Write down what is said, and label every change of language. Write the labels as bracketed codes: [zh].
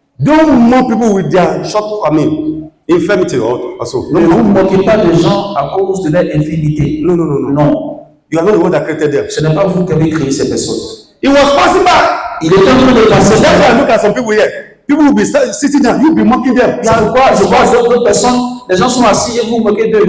[en] Don't mock people with their short, infirmity also. [fr] Ne vous moquez pas des gens à cause de leur infidélité. [en] No. [fr] Non. [en] You are not the one that created them. [fr] Ce n'est pas vous qui avez créé ces personnes. [en] He was passing by. [fr] Il est en train de passer. [en] That's why I look at some people here. People will be sitting down. You'll be mocking them. [fr] C'est pourquoi je vois d'autres personnes, les gens sont assis et vous vous moquez d'eux.